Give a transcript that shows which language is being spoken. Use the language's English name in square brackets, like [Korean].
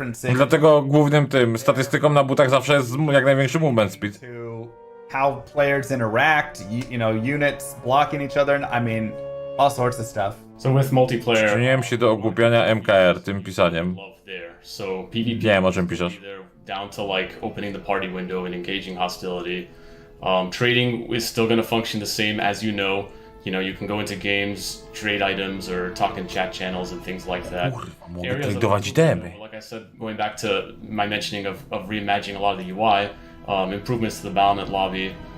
[Polish] I dlatego głównym tym statystyką na butach zawsze jest jak największy movement speed. [English] How players interact, you know, units blocking each other, I mean, all sorts of stuff. So with multiplayer, [Polish] Przyczyniłem się do ogłupiania MKR tym pisaniem. [English] So PvP [Polish] Nie wiem, o czym piszesz. [English] down to like opening the party window and engaging hostility. Trading is still going to function the same as you know. You know, you can go into games, trade items, or talk in chat channels and things like that. [Polish] Mogę [English] Areas of [Polish] tradować itemy. [English] like I said, going back to my mentioning of reimagining a lot of the UI, improvements to the Battlement lobby.